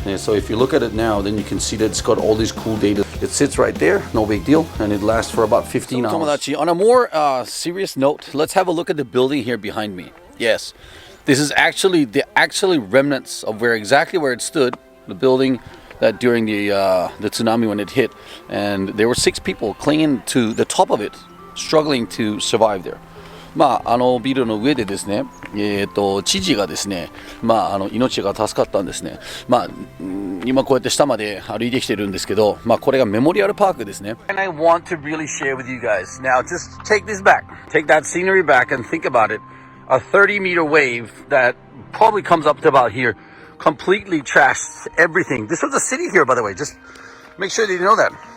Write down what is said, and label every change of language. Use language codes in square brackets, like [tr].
[en] And so if you look at it now, then you can see that it's got all these cool data. It sits right there, no big deal, and it lasts for about 15 hours. Tomodachi, on a more serious note, let's have a look at the building here behind me. Yes, This is actually the remnants of exactly where it stood, the building that during the tsunami when it hit, and there were 6 people clinging to the top of it, struggling to survive there. [ja] ビルの上でですね、知事がですね、命が助かったんですね。今こうやって下まで歩いてきてるんですけど、これがメモリアルパークですね。 [en] And I want to really share with you guys. Now just take this back. Take that scenery back and think about it. A 30-meter wave that probably comes up to about here completely trashed everything. This was a city here, by the way. Just make sure that you know that.